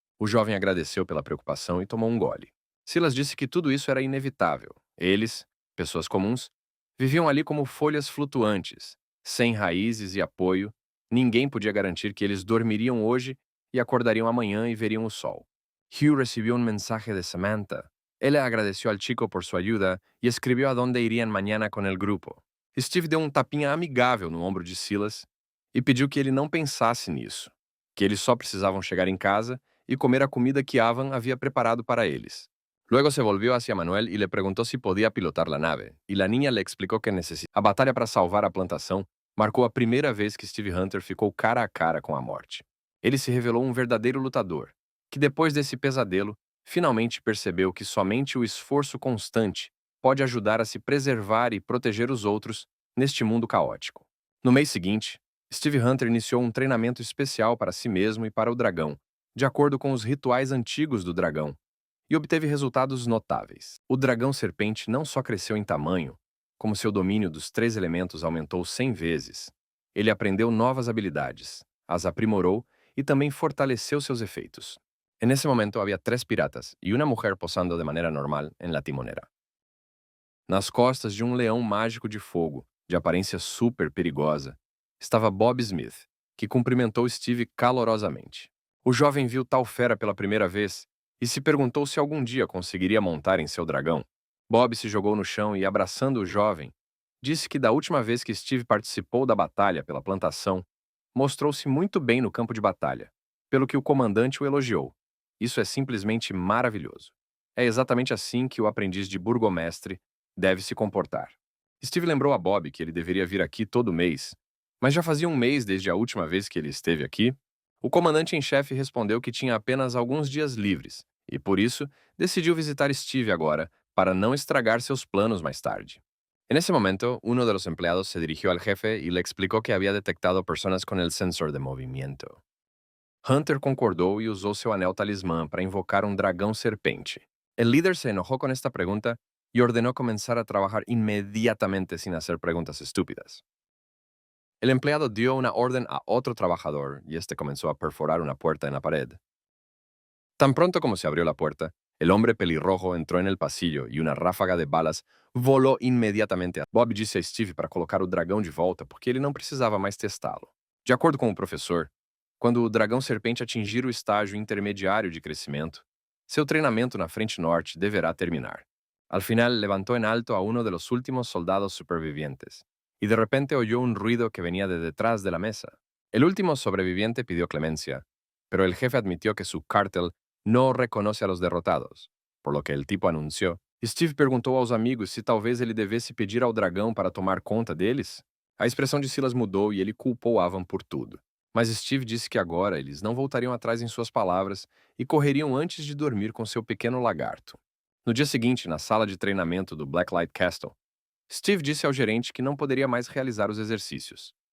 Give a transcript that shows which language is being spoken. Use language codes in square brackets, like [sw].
[pt] O jovem agradeceu pela preocupação e tomou um gole. Silas disse que tudo isso era inevitável. Eles, pessoas comuns, viviam ali como folhas flutuantes, sem raízes e apoio. Ninguém podia garantir que eles dormiriam hoje e acordariam amanhã e veriam o sol. [es] Hugh recibió un mensaje de Samantha. Ella agradeció al chico por su ayuda y escribió a dónde irían mañana con el grupo. [pt] Steve deu um tapinha amigável no ombro de Silas e pediu que ele não pensasse nisso, que eles só precisavam chegar em casa e comer a comida que Avan havia preparado para eles. [es] Luego se volvió hacia Manuel y le preguntó si podía pilotar la nave, y la niña le explicó que necesitaba. [pt] A batalha para salvar a plantação marcou a primeira vez que Steve Hunter ficou cara a cara com a morte. Ele se revelou um verdadeiro lutador, que depois desse pesadelo, finalmente percebeu que somente o esforço constante pode ajudar a se preservar e proteger os outros neste mundo caótico. No mês seguinte, Steve Hunter iniciou um treinamento especial para si mesmo e para o dragão, de acordo com os rituais antigos do dragão, e obteve resultados notáveis. O dragão serpente não só cresceu em tamanho, como seu domínio dos 3 elementos aumentou 100 vezes. Ele aprendeu novas habilidades, as aprimorou e também fortaleceu seus efeitos. [es] En ese momento había 3 piratas y una mujer posando de manera normal en la timonera. [pt] Nas costas de um leão mágico de fogo, de aparência super perigosa, estava Bob Smith, que cumprimentou Steve calorosamente. O jovem viu tal fera pela primeira vez e se perguntou se algum dia conseguiria montar em seu dragão. Bob se jogou no chão e, abraçando o jovem, disse que da última vez que Steve participou da batalha pela plantação, mostrou-se muito bem no campo de batalha, pelo que o comandante o elogiou. Isso é simplesmente maravilhoso. É exatamente assim que o aprendiz de burgomestre deve se comportar. Steve lembrou a Bob que ele deveria vir aqui todo mês, mas já fazia um mês desde a última vez que ele esteve aqui. O comandante em chefe respondeu que tinha apenas alguns dias livres e, por isso, decidiu visitar Steve agora para não estragar seus planos mais tarde. [es] En ese momento, uno de los empleados se dirigió al jefe y le explicó que había detectado personas con el sensor de movimiento. [pt] Hunter concordou e usou seu anel talismã para invocar um dragão serpente. [es] El líder se enojó con esta pregunta y ordenó comenzar a trabajar inmediatamente sin hacer preguntas estúpidas. El empleado dio una orden a otro trabajador y este comenzó a perforar una puerta en la pared. Tan pronto como se abrió la puerta, el hombre pelirrojo entró en el pasillo y una ráfaga de balas [pt] volou imediatamente. Bob disse a Steve para colocar o dragão de volta porque ele não precisava mais testá-lo. De acordo com o professor, quando o dragão serpente atingir o estágio intermediário de crescimento, seu treinamento na Frente Norte deverá terminar. [es] Al final levantó en alto a uno de los últimos soldados supervivientes, y de repente oyó un ruido que venía de detrás de la mesa. El último sobreviviente pidió clemencia, pero el jefe admitió que su cártel no reconoce a los derrotados, por lo que el tipo anunció. [pt] Steve perguntou aos amigos se talvez ele devesse pedir ao dragão para tomar conta deles. A expressão de Silas mudou e ele culpou Avan por tudo. Mas Steve disse que agora eles não voltariam atrás em suas palavras e correriam antes de dormir com seu pequeno lagarto. No dia seguinte, na sala de treinamento do Blacklight Castle, Steve disse ao gerente que não poderia mais realizar os exercícios.